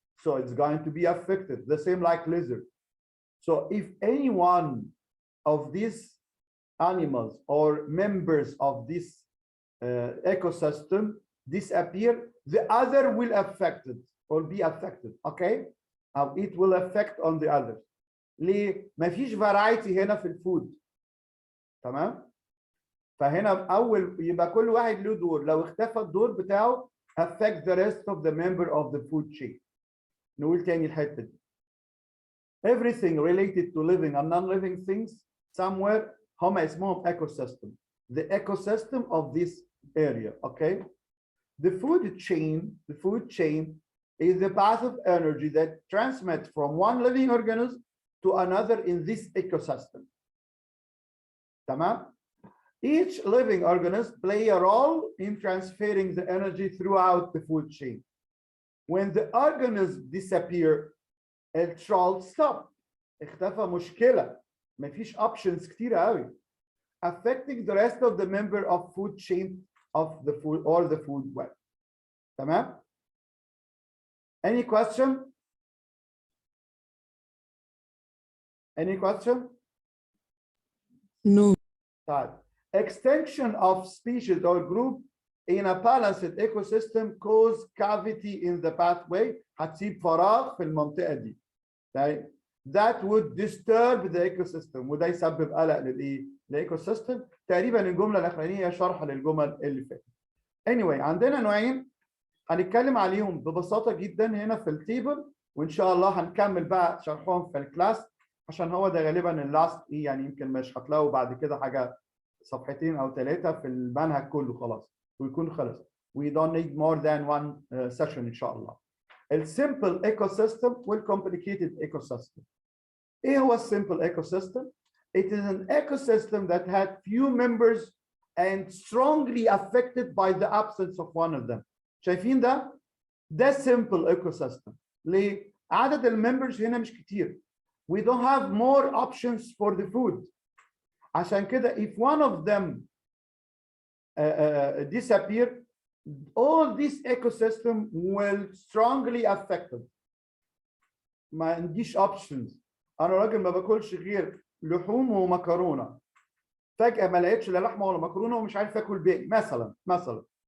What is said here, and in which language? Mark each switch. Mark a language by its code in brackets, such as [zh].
[en] So it's going to be affected. The same like lizard. So if any one of these animals or members of this ecosystem disappear, the other will affect it or be affected. Okay? It will affect on the other. [ar] ليه؟ مفيش variety هنا في الفود. تمام؟ فهنا اول يبقى كل واحد له دور، لو اختفى الدور بتاعه [en] affect the rest of the member of the food chain. [ar] نقول تاني الحته دي. [en] Everything related to living and non-living things somewhere [ar] هم اسمهم [en] ecosystem. The ecosystem of this area, okay? The food chain is the path of energy that transmits from one living organism to another in this ecosystem. [ar] تمام؟ [en] Each living organism play a role in transferring the energy throughout the food chain. When the organism disappear, it shall stop. [ar] اختفى مشكلة. مفيش options كتير قوي. [en] Affecting the rest of the member of food chain of the food or the food web. [ar] تمام؟ [en] Any question? Any question? No. [ar] طيب. [en] Extinction of species or group in a balanced ecosystem cause cavity in the pathway. [ar] هتسيب فراغ في المنطقة دي. طيب. [en] That would disturb the ecosystem [ar] وده يسبب قلق للايه؟ للايكوسيستم. تقريبا الجملة الأخرانية شرح للجمل اللي فاتت. Anyway عندنا نوعين هنتكلم عليهم ببساطة جدا هنا في التيبل، وإن شاء الله هنكمل بقى شرحهم في الكلاس عشان هو ده غالبا اللاست يعني يمكن مش هتلاقوا بعد كده حاجة صفحتين أو 3 في المنهج كله خلاص ويكون خلص. [en] We don't need more than one session [ar] إن شاء الله. [en] السيمبل ecosystem والcomplicated ecosystem. [ar] إيه هو السيمبل [en] ecosystem؟ It is an ecosystem that had few members and strongly affected by the absence of one of them. [ar] شايفين ده؟ ده simple ecosystem. ليه؟ عدد الممبرز هنا مش كتير. [en] We don't have more options for the food. [ar] عشان كده [en] if one of them disappear, all this ecosystem will strongly affected. [ar] ما عنديش options. أنا راجل ما باكلش غير لحوم ومكرونة. فجأة ما لقيتش لا لحمة ولا مكرونة ومش عارف آكل باقي مثلا.